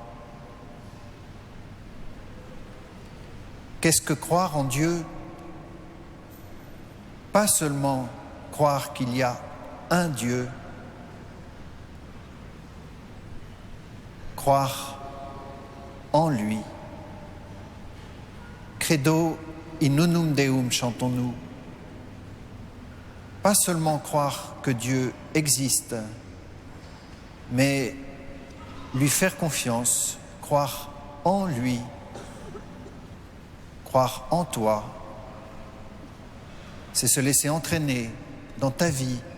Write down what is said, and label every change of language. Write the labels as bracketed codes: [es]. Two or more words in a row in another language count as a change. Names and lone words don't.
[fr] Qu'est-ce que croire en Dieu? Pas seulement croire qu'il y a un Dieu, croire en lui. [la] Credo in unum Deum, [fr] chantons-nous. Pas seulement croire que Dieu existe, mais lui faire confiance, croire en lui, croire en toi. C'est se laisser entraîner dans ta vie.